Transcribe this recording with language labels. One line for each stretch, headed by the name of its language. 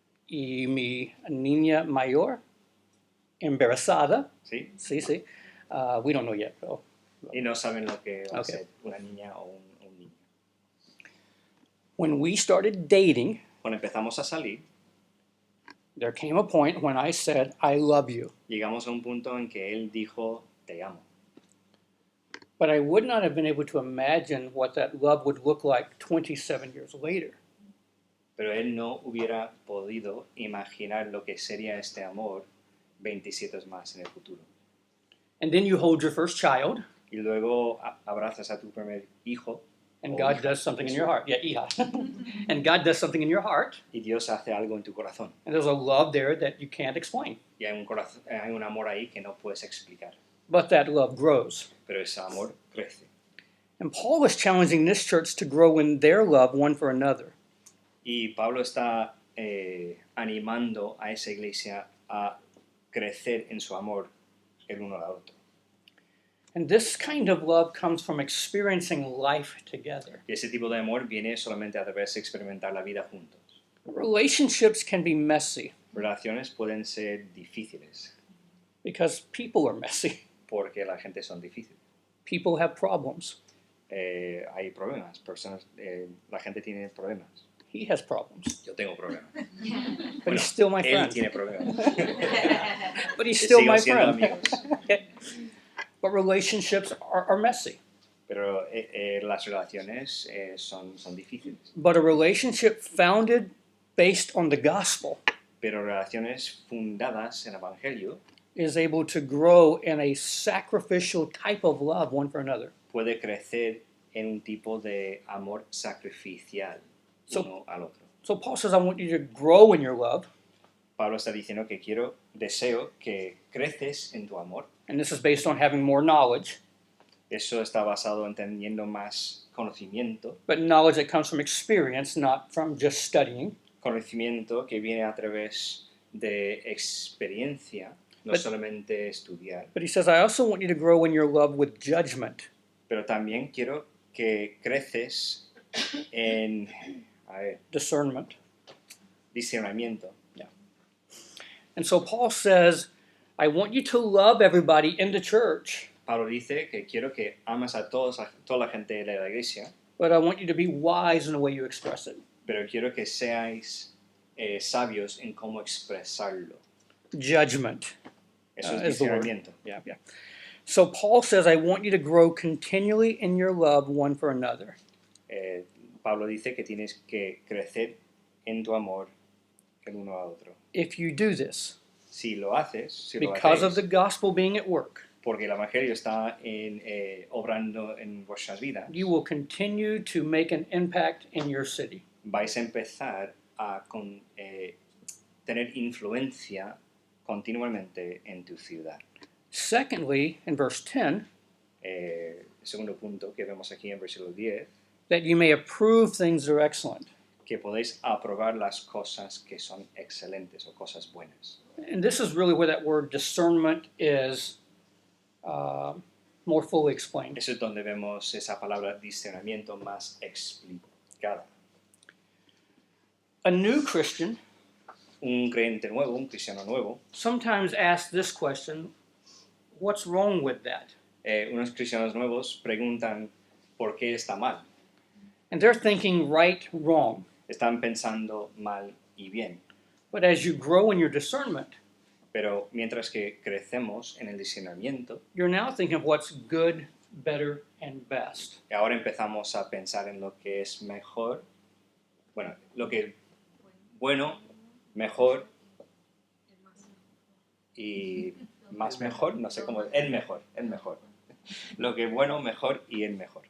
Spanish: Y mi niña mayor, embarazada. ¿Sí?
English: Sí. We don't know yet. So.
Spanish: Y no saben lo que va a
English: Okay.
Spanish: ser una niña o un niño.
English: When we started dating,
Spanish: Cuando empezamos a salir,
English: there came a point when I said, I love you.
Spanish: llegamos a un punto en que él dijo, te amo.
English: But I would not have been able to imagine what that love would look like 27 years later.
Spanish: Pero él no hubiera podido imaginar lo que sería este amor 27 más en el futuro.
English: And then you hold your first child,
Spanish: Y luego abrazas a tu primer hijo
English: and Oh, God
Spanish: hija.
English: does something in your heart. Yeah, hija. And God does something in your heart,
Spanish: y Dios hace algo en tu corazón.
English: and there's a love there that you can't explain.
Spanish: Y hay un amor ahí que no puedes explicar.
English: But that love grows.
Spanish: Pero ese amor crece.
English: And Paul is challenging this church to grow in their love one for another.
Spanish: Y Pablo está animando a esa iglesia a crecer en su amor el uno al otro.
English: And this kind of love comes from experiencing life together.
Spanish: Y ese tipo de amor viene solamente a través de experimentar la vida juntos.
English: Relationships can be messy
Spanish: Relaciones pueden ser difíciles
English: because people are messy.
Spanish: porque la gente son difíciles.
English: People have problems.
Spanish: Hay problemas, la gente tiene problemas.
English: He has problems.
Spanish: Yo tengo problemas.
English: But he's still my
Spanish: Él
English: friend.
Spanish: tiene problemas.
English: But he's still
Spanish: Sigo
English: my
Spanish: siendo
English: friend.
Spanish: amigos.
English: Okay. But relationships are messy.
Spanish: Pero las relaciones son difíciles.
English: But a relationship founded based on the gospel
Spanish: Pero relaciones fundadas en el Evangelio
English: is able to grow in a sacrificial type of love one for another.
Spanish: puede crecer en un tipo de amor sacrificial uno al otro.
English: So Paul says, I want you to grow in your love.
Spanish: Pablo está diciendo que deseo que creces en tu amor.
English: And this is based on having more knowledge,
Spanish: Eso está basado en teniendo más conocimiento,
English: but knowledge that comes from experience, not from just studying.
Spanish: conocimiento que viene a través de experiencia, no
English: But-
Spanish: solamente estudiar.
English: But he says, I also want you to grow in your love with judgment.
Spanish: Pero también quiero que creces en
English: Discernment.
Spanish: discernimiento.
English: And so Paul says, I want you to love everybody in the church,
Spanish: Pablo dice que quiero que ames a toda la gente de la iglesia,
English: but I want you to be wise in the way you express it.
Spanish: pero quiero que seáis sabios en cómo expresarlo.
English: Judgment.
Spanish: Eso es
English: is the word.
Spanish: discernimiento.
English: Yeah. So Paul says, I want you to grow continually in your love one for another.
Spanish: Pablo dice que tienes que crecer en tu amor el uno al otro.
English: If you do this,
Spanish: Si lo haces, si lo
English: because of
Spanish: hacéis,
English: the gospel being at work,
Spanish: porque el Evangelio está obrando en vuestras vidas,
English: you will continue to make an impact in your city.
Spanish: vais a empezar a tener influencia continuamente en tu ciudad.
English: Secondly, in verse 10,
Spanish: Segundo punto que vemos aquí en versículo 10,
English: that you may approve things that are excellent.
Spanish: que podéis aprobar las cosas que son excelentes o cosas buenas.
English: And this is really where that word discernment is more fully explained.
Spanish: Eso es donde vemos esa palabra discernimiento más explicada.
English: A new Christian
Spanish: Un creyente nuevo, un cristiano nuevo,
English: sometimes asks this question, what's wrong with that?
Spanish: unos cristianos nuevos preguntan por qué está mal.
English: And they're thinking right, wrong.
Spanish: Están pensando mal y bien.
English: But as you grow in your discernment,
Spanish: Pero mientras que crecemos en el discernimiento,
English: you're now thinking of what's good, better, and best.
Spanish: ahora empezamos a pensar en lo que es mejor, bueno, lo que es bueno, mejor y más mejor, no sé cómo, el mejor. Lo que es bueno, mejor y el mejor.